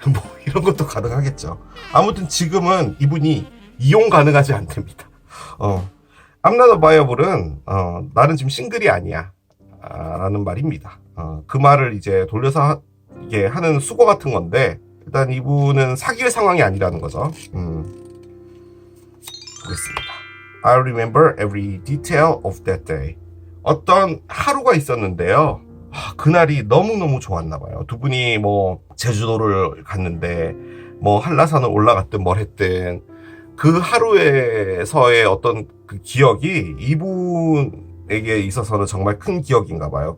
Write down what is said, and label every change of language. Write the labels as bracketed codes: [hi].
[ko] 뭐 이런 것도 가능하겠죠. 아무튼 지금은 이분이 이용 가능하지 않답니다. [en] I'm not available [ko] 은 나는 지금 싱글이 아니야 라는 말입니다. 그 말을 이제 돌려서 이게 하는 수거 같은 건데 일단 이분은 사귈 상황이 아니라는 거죠. 보겠습니다. [en] I remember every detail of that day. [ko] 어떤 하루가 있었는데요. 그날이 너무너무 좋았나 봐요. 두 분이 뭐 제주도를 갔는데 뭐 한라산을 올라갔든 뭘 했든 그 하루에서의 어떤 그 기억이 이분에게 있어서는 정말 큰 기억인가 봐요.